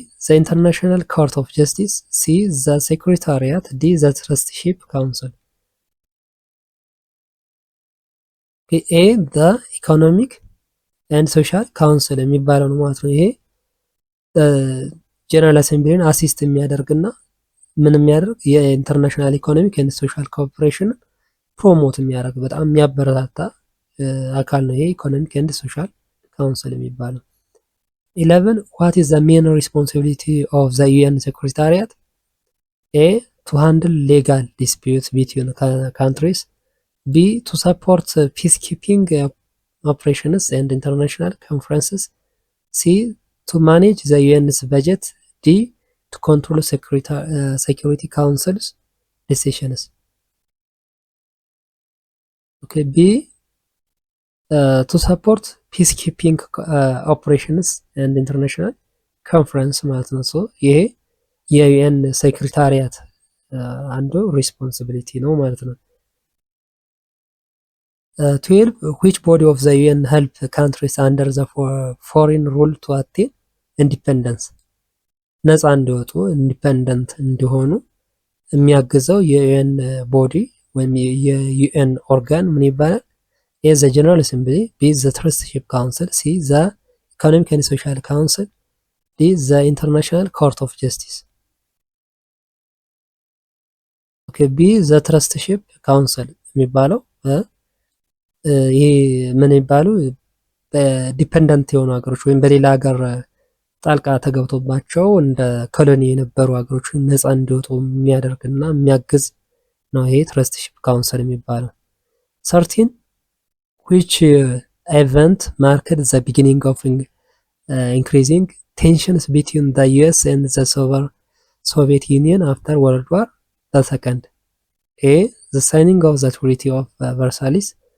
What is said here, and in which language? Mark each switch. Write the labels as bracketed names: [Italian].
[English] The International Court of Justice. C. The Secretariat. D. The Trusteeship Council. [Amharic] ኤ the Economic and Social Council የሚባለው ነው ማለት ነው። ይሄ ጀነራል አሴምብሊን አሲስት የሚያደርግና ምን የሚያደርግ የኢንተርናሽናል ኢኮኖሚክ ኤንድ ሶሻል ኮኦፕሬሽን ፕሮሞት የሚያደርግ በጣም የሚያበረታታ አካል ነው ይሄ ኢኮኖሚክ ኤንድ ሶሻል ካውንስል የሚባለው። 11 [English] what is the main responsibility of the UN secretariat? A. to handle legal disputes between countries. B. to support peacekeeping operations and international conferences. C. to manage the UN's budget. D. to control security council's decisions. Okay, B. to support peacekeeping operations and international conference [Amharic] ማለት ነው። ሶ ይሄ የዩኤን ሴክሬታሪያት አንዱ ሪስፖንሲቢሊቲ ነው ማለት ነው። [English] 12 which body of the UN help countries under the foreign rule to attain independence? [Amharic] ነፃ እንዲወጡ ኢንዲፔንደንት እንዲሆኑ የሚያግዘው የዩኤን ቦዲ ወይም የዩኤን ኦርጋን ምን ይባላል? [English] A. the General Assembly. B. the Trusteeship Council. C. the Economic and Social Council. D. the International Court of Justice. Okay, B. [Amharic] the Trusteeship Council የሚባለው ይሄ ምን ይባሉ ዲፔንደንት የሆኑ ሀገሮች ወይም በሌላ ሀገር ጣልቃ ተገብቶባቸው እንደ ኮሎኒ የነበሩ ሀገሮች ነፃ እንዲወጡ የሚያደርግና የሚያግዝ ነው ይሄ ትረስቲሺፕ ካውንስል የሚባለው። 13 [English] which event marked the beginning of increasing tensions between the US and the Soviet Union after World War II? A. the signing of the Treaty of Versailles.